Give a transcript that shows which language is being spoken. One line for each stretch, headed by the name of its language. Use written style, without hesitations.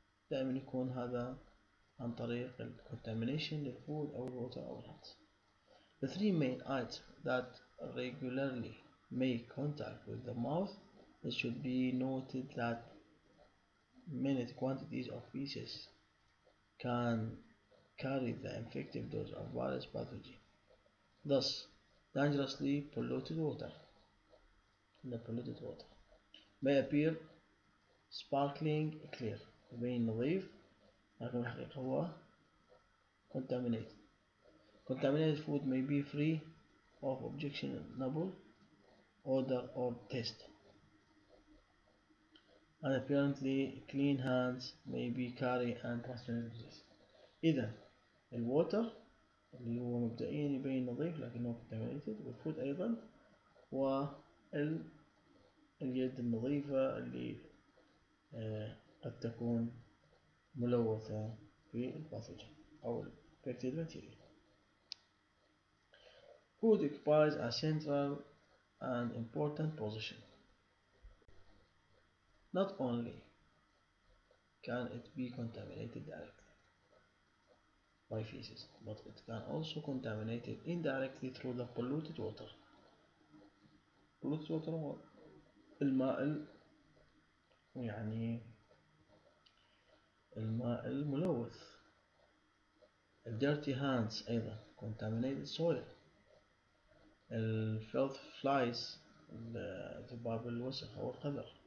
Arabic: دائما يكون هذا عن طريق contamination للفود أو الووتر أو الهاندز.
English: The three main items that regularly make contact with the mouth, it should be noted that minute quantities of feces can carry the infective dose of virus pathogen. Thus, dangerously polluted water, the polluted water may appear sparkling clear،
Arabic: يبين نظيف لكن الحقيقة هو
English: contaminated. Contaminated food may be free of objectionable odor or taste, and apparently clean hands may be carry and transmitted disease.
Arabic: إذا الووتر اللي هو مبدئيا يبين نظيف لكنه contaminated، والفود أيضا، واليد النظيفة اللي قد تكون ملوثة بالباثوجين أو
English: infected material. Food occupies a central and important position. Not only can it be contaminated directly by feces, but it can also contaminate it indirectly through the polluted water. Polluted water
Arabic: هو الماء الماء الملوث.
English: dirty hands
Arabic: أيضا
English: contaminated soil. filth flies
Arabic: ذباب الوسخ أو القذر.